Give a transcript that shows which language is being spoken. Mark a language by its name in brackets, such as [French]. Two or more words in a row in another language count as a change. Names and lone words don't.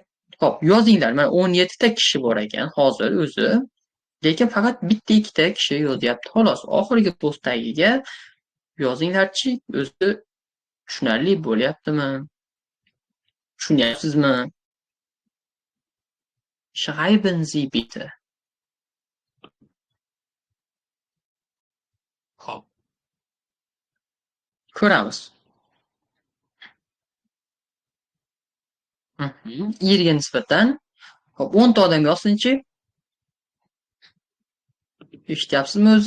[Uzbek] Xo'p, yozinglar. Mana 17 ta kishi bor ekan hozir o'zi. Lekin faqat bitta ikkita kishi yozyapti xolos. Oxirgi post tagiga yozinglarchi, o'zi tushunarli bo'lyaptimi? Tushunyapsizmi? [German] Schreiben Sie bitte. [Uzbek] Hop. Ko'ramiz. Yerga nisbatan hop 10 ta odam yozsinchi. Eshityapsizmi o'zi?